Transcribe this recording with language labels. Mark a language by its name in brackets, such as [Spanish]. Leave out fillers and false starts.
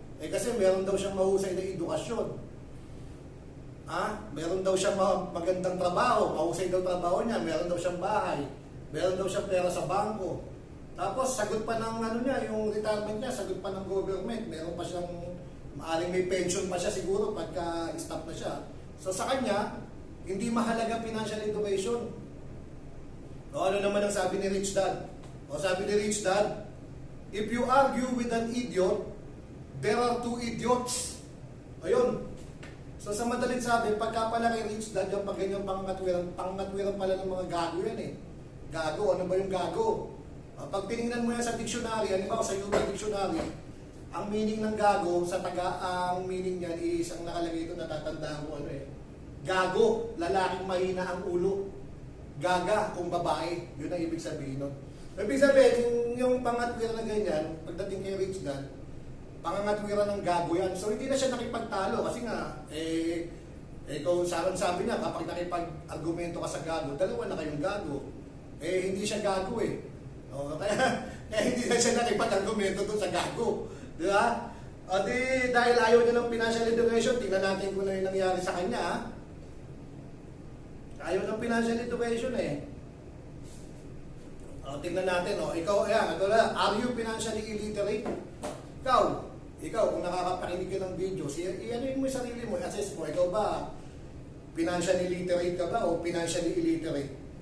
[Filipino] Kasi meron daw siyang mahusay na edukasyon. Meron daw siyang magandang trabaho, mahusay daw trabaho niya, meron daw siyang bahay, meron daw siyang pera sa bangko. Tapos sagot pa ng yung retirement niya, sagot pa ng government, meron pa siyang, maaring may pension pa siya siguro pagka stop na siya. So sa kanya, hindi mahalaga financial education. O ano naman ang sabi ni Rich Dad? O sabi ni Rich Dad, [English] if you argue with an idiot, there are two idiots. [Filipino] Ayun. So sa madalit sabi, pagka pala kay Rich Dad, yung pag ganyang pangatwiran pala ng mga gago yan eh. Gago, ano ba yung gago? Pag tinignan mo yan sa dictionary, halimbawa sa Urban Dictionary, ang meaning ng gago, ang meaning niyan is, ang nakalagay ito, natatandaan ko gago, lalaking mahina ang ulo. Gaga, kung babae, yun ang ibig sabihin nun. Ibig sabihin, yung pangatwiran na ganyan, pagdating kay Rich Dad, pangangatwiran ng gago yan. So hindi na siya nakipagtalo kasi nga, kung sabi niya, kapag nakipag-argumento ka sa gago, dalawa na kayong gago. Hindi siya gago eh. Kaya hindi na siya nakipag-argumento doon sa gago. Di ba? Dahil ayaw niya ng financial education, tingnan natin kung ano yung nangyari sa kanya. Ayaw ng financial education eh. Tingnan natin. Ikaw, [English] are you financially illiterate? [Filipino] Ikaw, kung nakakapakinig ka ng video, ano yung sarili mo, assess mo, ikaw ba [English] financially literate [Filipino] ka ba o [English] financially illiterate?